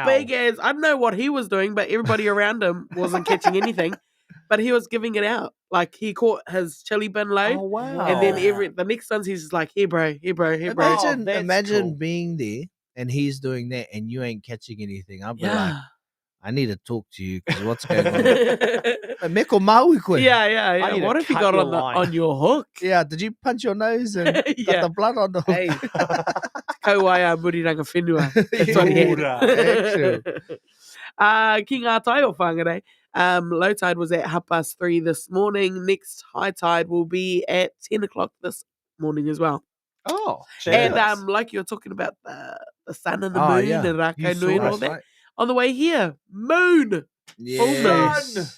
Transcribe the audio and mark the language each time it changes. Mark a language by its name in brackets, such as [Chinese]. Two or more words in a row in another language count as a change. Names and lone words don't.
[English] big as, I don't know what he was doing, but everybody around him wasn't catching anything, but he was giving it out. Like, he caught his chili bin load, Oh, wow. and then the next ones he's just like, here bro, here bro, here bro. Imagine, that's imagine cool. being there and he's doing that, and you ain't catching anything. I'll be like, Yeah. I need to talk to you because what's going on? [Māori] Meko maui koe. [English] yeah. need to What if you cut got your on line. on your hook? Yeah, did you punch your nose and got Yeah. the blood on the hook? [Māori] Hey, kauaia muriranga whenua. [English] That's what he had. Actual. [Māori] Ki ngā tai o whangarei. [English] Low tide was at 3:30 this morning. Next high tide will be at 10 o'clock this morning as well. Oh, And jealous. like you're talking about the sun and the Oh, moon yeah. and Rako You Nui and saw all it, that. Right. On the way here, moon. Yes.